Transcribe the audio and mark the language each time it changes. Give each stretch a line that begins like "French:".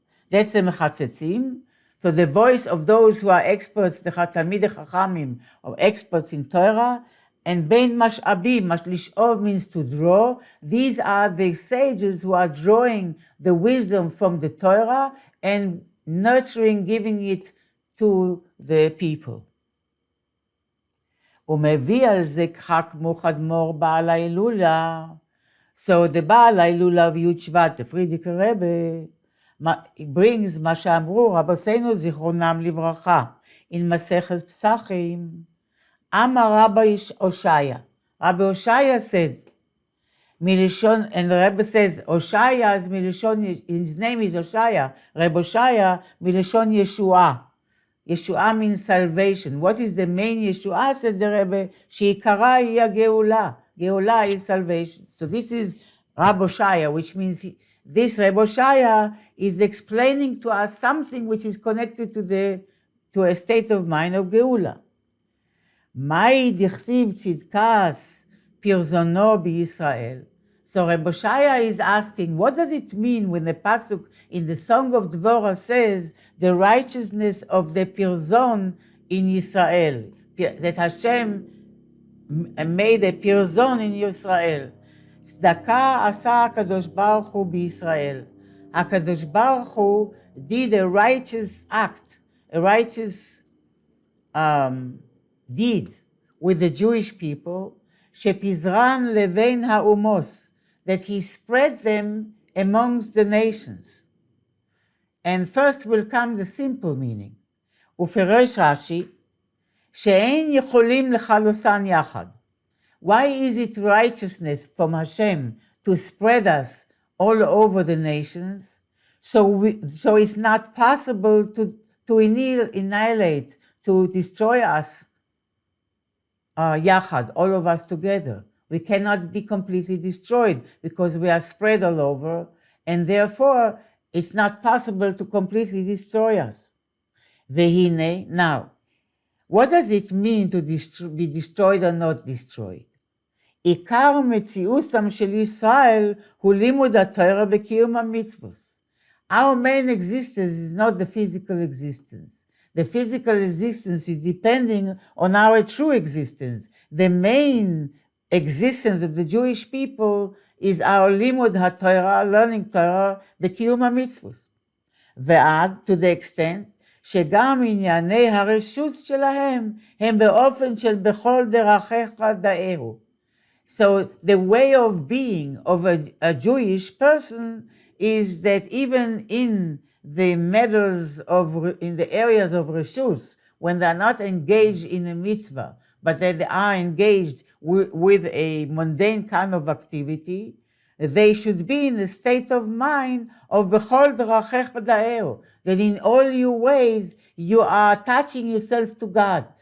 English: That's the Mechatzetzim. So the voice of those who are experts, the Talmidei Chachamim, or experts in Torah, and
Hebrew: בין משאבים,
English: לשאוב means to draw. These are the sages who are drawing the wisdom from the Torah and nurturing, giving it to the people.
Hebrew: ומביא על זה כך כמו חדמור בעל ההילולה.
English: So the בעל ההילולה of י' שבט, the Frierdiker Rebbe, brings
Hebrew: מה שאמרו רבותינו זיכרונם לברכה,
English: in מסכת פסחים.
Hebrew: אמר רבי הושעיה.
English: Rabbi Hoshaya said, מלשון, and the Rebbe says, Hoshaya is מלשון, his name is Hoshaya, Rebbe Hoshaya,
Hebrew: מלשון ישועה.
English: ישועה means salvation. What is the main ישועה, said the Rebbe,
Hebrew: שעיקרה היא הגאולה.
English: גאולה is salvation. So this is Rabbi Hoshaya, which means this Rebbe Hoshaya is explaining to us something which is connected to a state of mind of גאולה.
Hebrew: מהי דכתיב צדקת פרזונו בישראל?
English: So Rebbe Hoshaya is asking, what does it mean when the pasuk in the Song of Dvorah says the righteousness of the Pirzon in Israel, that Hashem made a Pirzon in Israel.
Hebrew: צדקה עשה הקדוש ברוך הוא בישראל.
English: הקדוש ברוך הוא did a righteous act, a righteous deed with the Jewish people,
Hebrew: שפיזרן לבין האומות,
English: that he spread them amongst the nations. And first will come the simple meaning.
Hebrew: ופירש רש"י, שאין יכולים לחלוסן יחד.
English: Why is it righteousness from Hashem to spread us all over the nations? So it's not possible to annihilate, to destroy us yachad, all of us together. We cannot be completely destroyed because we are spread all over, and therefore it's not possible to completely destroy us. Vehine, now, what does it mean to be destroyed or not destroyed?
Hebrew: עיקר מציאוסם של ישראל הוא לימוד התורה וקיום המצוות.
English: Our main existence is not the physical existence. The physical existence is depending on our true existence. The main existence of the Jewish people is our limud haTorah, learning Torah,
Hebrew: בקיום המצוות. ועד,
English: to the extent,
Hebrew: שגם ענייני הרשות שלהם הם באופן של בכל דרכיך דאהו.
English: So the way of being of a Jewish person is that even in the matters in the areas of reshus, when they are not engaged in a mitzvah, but that they are engaged with a mundane kind of activity, they should be in a state of mind of
Hebrew: bechol derachech b'da'eo,
English: that in all your ways you are attaching yourself to God.